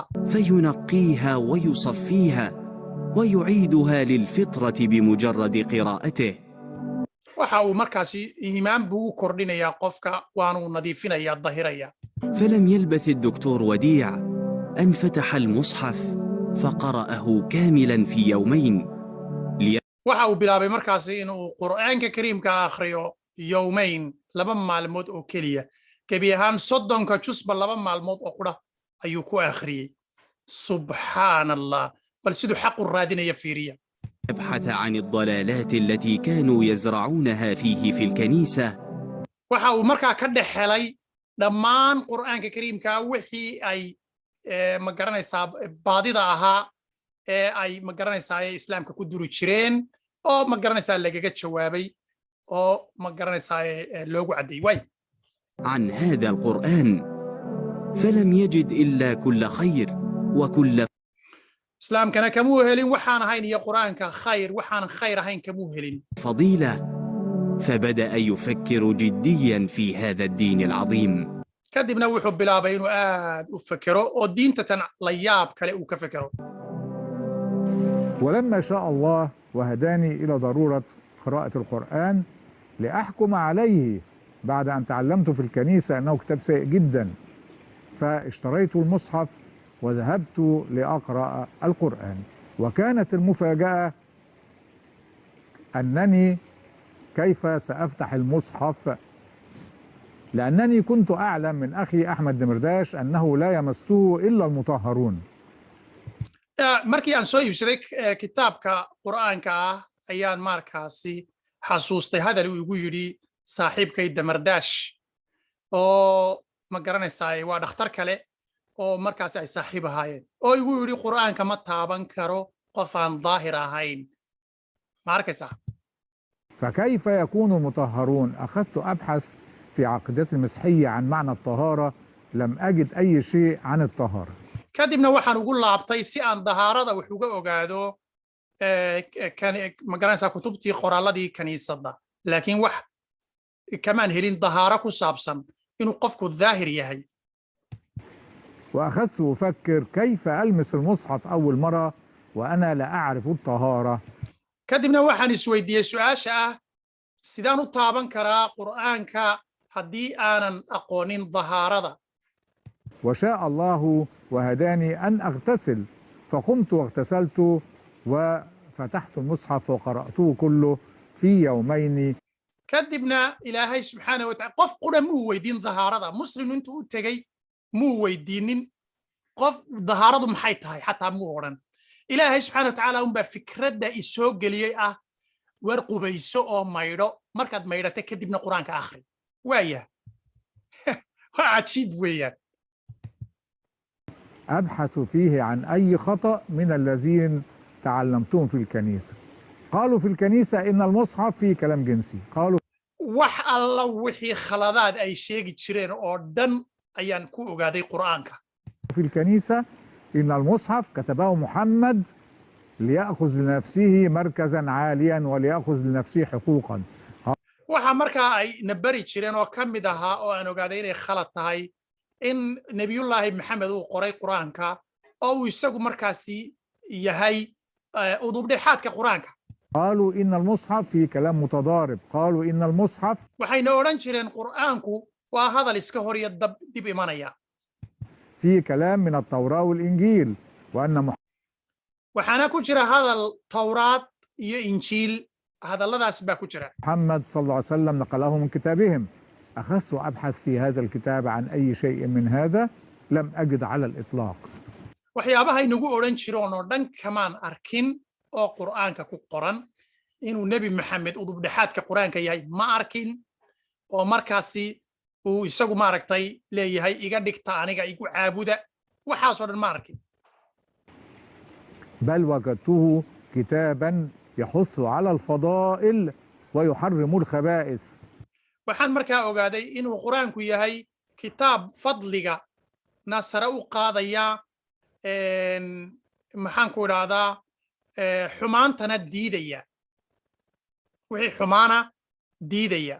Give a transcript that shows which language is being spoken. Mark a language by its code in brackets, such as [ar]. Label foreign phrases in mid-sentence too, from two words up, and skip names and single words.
[ar] فينقيها ويصفيها ويعيدها للفطرة بمجرد قراءته. [so] waxa uu markaasi iimaan buu u kordhinayaa qofka waanuu nadiifinayaa dahirayaa [ar] فلم يلبث الدكتور وديع أن فتح المصحف فقرأه كاملا في يومين. [so] waxa uu bilaabay markaasi inuu qur'aanka kariimka akhriyo yowmayn laba maalmood oo keliya gebi ahaan 30 jusba laba maalmood oo qura ayuu ku akhriyey [ar] سبحان الله [so] bal siduu xaq u raadinaya fiiriya [ar] يبحث عن الضلالات التي كانوا يزرعونها فيه في الكنيسة. [so] waxa uu markaa ka dhex helay dhammaan qur'aanka kariimka wixii ay ma garanaysaa baadida ahaa ee ay ma garanaysaa islaamka ku duri jireen oo ma garanaysaa lagaga jawaabay oo ma garanaysaa loogu cadeeyay way [ar] عن هذا القرآن فلم يجد إلا كل خير وكل [so] islaamkana kamuu helin waxaan ahayn iyo qur'aanka khayr waxaan khayr ahayn kamuu helin [ar] فضيلة، فبدأ يفكر جديا في هذا الدين العظيم. [so] kadibna wuxuu bilaabay inuu aad u fekero oo diinta tan la yaab kale uu ka fekero [ar] ولما شاء الله وهداني إلى ضرورة قراءة القرآن لأحكم عليه بعد أن تعلمت في الكنيسة أنه كتاب سيء جدا، فاشتريت المصحف وذهبت لأقرأ القرآن. وكانت المفاجأة أنني كيف سأفتح المصحف، لأنني كنت أعلم من أخي أحمد دمرداش أنه لا يمسه إلا المطهرون. [so] markii aan soo iibsaday kitaabka qur'aanka ah ayaan markaasi xasuustay hadal uu igu yidhi saaxiibkay damardaash oo ma garanaysaa waa dhakhtar kale oo markaasi ay saaxiib ahaayeen oo igu yidhi qur'aanka ma taaban karo qof aan daahir ahayn ma arkaysaa [ar] فكيف يكون المطهرون؟ أخذت أبحث في عقيدة المسيحية عن معنى الطهارة، لم أجد أي شيء عن الطهارة. [so] kadibna waxaan ugu laabtay si aan dahaarada wax uga ogaado ma garanaysaa kutubtii qoraalladii kaniisadda laakiin wax kamaan helin dahaaro ku saabsan inuu qofku daahir yahay. [ar] وأخذت أفكر كيف ألمس المصحف أول مرة وأنا لا أعرف الطهارة. [so] kadibna waxaan isweydiiyey su'aasha ah sidaan u taaban karaa qur'aanka haddii aanan aqoonin dahaarada. [ar] وشاء الله وهداني أن أغتسل فقمت واغتسلت وفتحت المصحف وقرأته كله في يومين. [so] kadibna ilaahay [ar] سبحانه وتعالى [so] qof qura muu weydiin dahaarada muslim intuu u tegey muu weydiinin qof dahaaradu maxay tahay xataa muu odhan. ilaahay [ar] سبحانه وتعالى [so] unbaa fikradda isoo geliyey ah war qubayso oo maydho markaad maydhata kadibna qur'aanka akhri. waaya waa cajiib weeyaan. [ar] أبحث فيه عن أي خطأ من الذين تعلمتهم في الكنيسة. قالوا في الكنيسة إن المصحف فيه كلام جنسي. قالوا [so] wax alla wixii khaladaad ay sheegi jireen oo dhan ayaan ku ogaaday qur'aanka. [ar] في الكنيسة إن المصحف كتبه محمد ليأخذ لنفسه مركزا عاليا وليأخذ لنفسه حقوقا. [so] waxa markaa ay nabari jireen oo ka mid ahaa oo aan ogaaday inay khalad tahay in nabiyullaahi maxamed uu qoray qur'aanka oo uu isagu markaasi yahay udubdhexaadka qur'aanka. [ar] قالوا إن المصحف فيه كلام متضارب. قالوا إن المصحف [so] waxayna odhan jireen qur'aanku waa hadal iska hor iyo dib imanaya. [ar] فيه كلام من التوراة والإنجيل وأن [so] waxaana ku jira hadal tawraad iyo injiil hadalladaas baa ku jira. [ar] محمد صلى الله عليه وسلم نقله من كتابهم. أخذت أبحث في هذا الكتاب عن أي شيء من هذا لم أجد على الإطلاق. [so] waxyaabaha inagu odhan jiroon oo dhan kamaan arkin oo qur'aanka ku qoran inuu nebi maxamed udubdhexaadka qur'aanka yahay ma arkin oo markaasi uu isagu maaragtay leeyahay iga dhigta aniga igu caabuda waxaasoo dhan ma arkin. [ar] بل وجدته كتابا يحث على الفضائل ويحرم الخبائث. [so] waxaan markaa ogaaday inuu qur'aanku yahay kitaab fadliga nasare u qaadaya maxaan ku idhaahdaa xumaantana diidaya wixii xumaana diidaya.